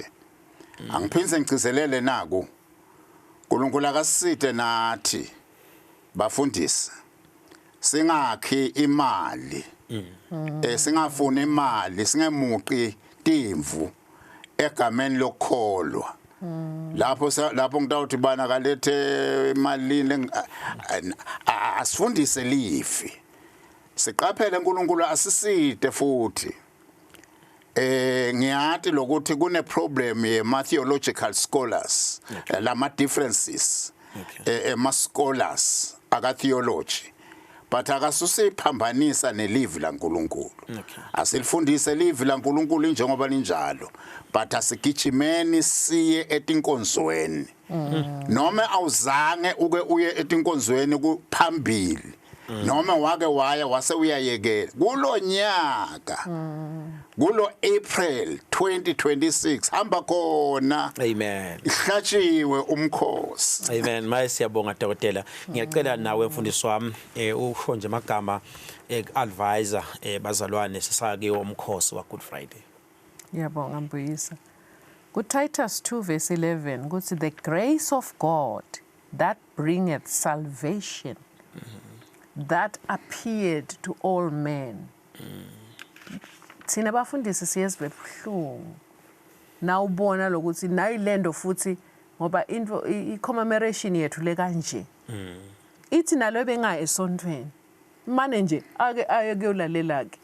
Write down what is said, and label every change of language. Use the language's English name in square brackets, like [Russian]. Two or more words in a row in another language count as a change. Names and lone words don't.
[Swati] angiphindze ngicizelele naku uNkulunkulu akasite nathi bafundisi singakhi imali singafuna imali singemuqi timvu egameni lokholwa lapho ngitawuthi bana kalethe imali asifundise lifi siqaphele uNkulunkulu asisite futhi ngiyathi lokuthi kune problem ye [English] theological scholars [Swati] lama differences ema scholars aka theology but akasusiphambanisa nelivi laNkulunkulu asilifundise livi laNkulunkulu njengoba linjalo but asigijimeni siye etinkonzweni noma awuzange uke uye etinkonzweni kuphambili noma wake waya wase uyayekela kulo nyaka kulo April 2026 hamba khona amen ihlatshiwe umkhosi amen maye siyabonga dokotela ngiyacela nawe mfundisi wami usho nje amagama advisor bazalwane sisakiwe umkhosi wa Good Friday. Ngiyabonga Mbuyisa Titus 2 verse 11 kuthi [English] the grace of God that bringeth salvation that appeared to all men. [Swati] Thina bafundisi siyezwe buhlungu. Na ubona lokuthi nayi lendo futhi ngoba into i-commemoration yethu le kanje. Ithi nalo benga esontweni. Manje nje ake aye kuyolalela ke.